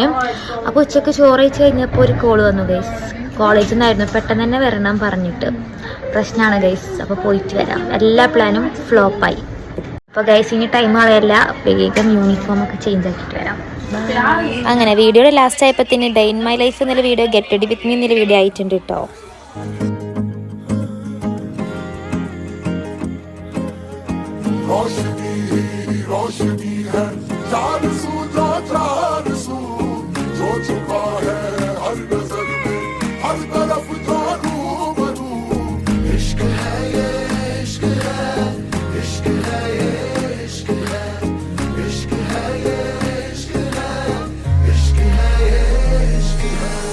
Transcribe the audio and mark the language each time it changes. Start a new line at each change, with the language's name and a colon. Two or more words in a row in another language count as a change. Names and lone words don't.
Malayalam: അപ്പോൾ ഉച്ചയ്ക്ക് ചോറ് കഴിച്ച് കഴിഞ്ഞപ്പോൾ ഒരു കോൾ വന്നു ഗൈസ്. കോളേജിൽ നിന്നായിരുന്നു, പെട്ടെന്ന് തന്നെ വരണം പറഞ്ഞിട്ട്. പ്രശ്നമാണ് ഗൈസ്. അപ്പോൾ പോയിട്ട് വരാം. എല്ലാ പ്ലാനും ഫ്ലോപ്പായി. അപ്പോൾ ഗൈസ് ഇനി ടൈം കളയല്ല, വേഗം യൂണിഫോമൊക്കെ ചേഞ്ച് ആക്കിയിട്ട് വരാം. അങ്ങനെ വീഡിയോയുടെ ലാസ്റ്റ് ആയപ്പോൾ
English: day in my life
Malayalam: എന്നുള്ള വീഡിയോ
English: get ready with me
Malayalam: എന്നുള്ള വീഡിയോ ആയിട്ടുണ്ട് കേട്ടോ.
Hindi: रोशनी है चार सू जो चार सू जो छुपा है हर नजर में हर तरफ जो रूबरू इश्क है ये इश्क है इश्क है ये इश्क है इश्क है ये इश्क है इश्क है ये इश्क है